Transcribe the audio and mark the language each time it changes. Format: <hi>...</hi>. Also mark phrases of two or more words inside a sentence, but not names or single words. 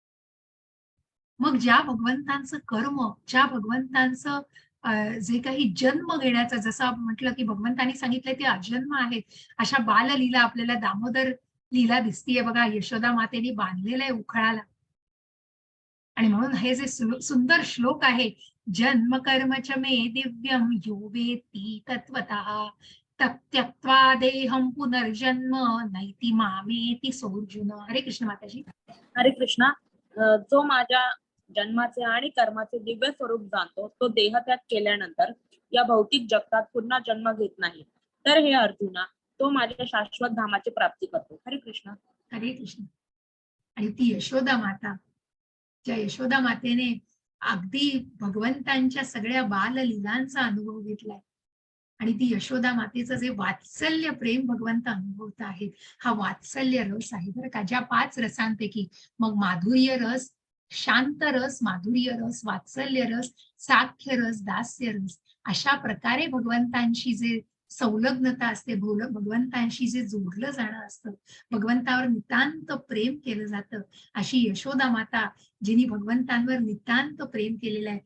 <mr>मग ज्या भगवंतांचं कर्म, ज्या भगवंतांचं जे काही जन्म घेण्याचं, जसं आपण म्हटलं की भगवंतांनी सांगितलंय ते अजन्म आहेत, अशा बाललीला आपल्याला दामोदर लीला दिसतीये बघा, यशोदा मातेने बांधलेलं आहे उखळाला. आणि म्हणून हे जे सुंदर श्लोक आहे,</mr> <sa>जन्म कर्म च मे दिव्यम यो वेत्ति तत्वतः त्यक्त्वा देहम पुनर्जन्म नैति मामेति सोऽर्जुन.</sa> <mr>हरे कृष्ण माताजी. हरे कृष्णा. जो माझ्या जन्माचे आणि कर्माचे दिव्य स्वरूप जाणतो तो देहत्याग केल्यानंतर या भौतिक जगतात पुन्हा जन्म घेत नाही. तर हे अर्जुना, तो माझ्या शाश्वत धामाची प्राप्ती करतो. हरे कृष्ण. हरे कृष्ण. आणि ती यशोदा माता, ज्या यशोदा मातेने अगदी भगवंतांच्या सगळ्या बाललीलांचा अनुभव घेतलाय, आणि ती यशोदा मातेचं जे वात्सल्य प्रेम भगवंत अनुभवत आहेत, हा वात्सल्य रस आहे बरं का. ज्या 5 रसांपैकी मग माधुर्य रस, शांत रस, माधुर्य रस, वात्सल्य रस, साख्य रस, दास्य रस, अशा प्रकारे भगवंतांशी जे संलग्नता असते, भगवंतांशी जे जोडलं जाणं असतं, भगवंतावर नितांत प्रेम केलं जातं, अशी यशोदा माता जिने भगवंतांवर नितांत प्रेम केलेलं आहे.</mr>